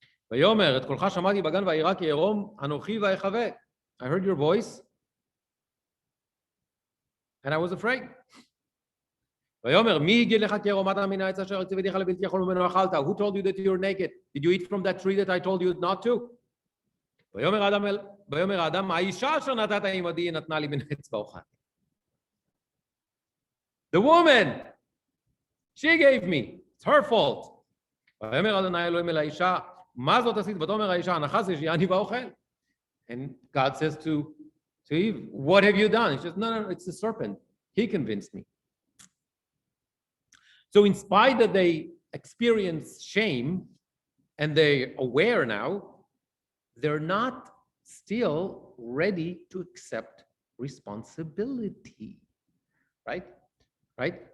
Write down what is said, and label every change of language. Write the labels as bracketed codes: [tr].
[he] ויאמר את קולך שמעתי בגן וירא כי ערום אנוכי ואחווה. [en] I heard your voice and I was afraid. [he] ויאמר מי הגיד לך כי ערום אתה מן העץ אשר ציוויתיך לבלתי אכול ממנו אכלת? [en] Who told you that you're naked? Did you eat from that tree that I told you not to? [he] ויאמר האדם האישה אשר נתת עמדי נתנה לי מן העץ ואוכלתי. [en] The woman, she gave me. It's her fault. [he] ויאמר אדוני אלוהים אל האישה מה זאת עשית? ותאמר האישה הנחש יש אני ואוכל. [en] And God says to Eve, what have you done? She says, no, it's the serpent. He convinced me. So in spite that they experience shame and they're aware now, they're not still ready to accept responsibility, right?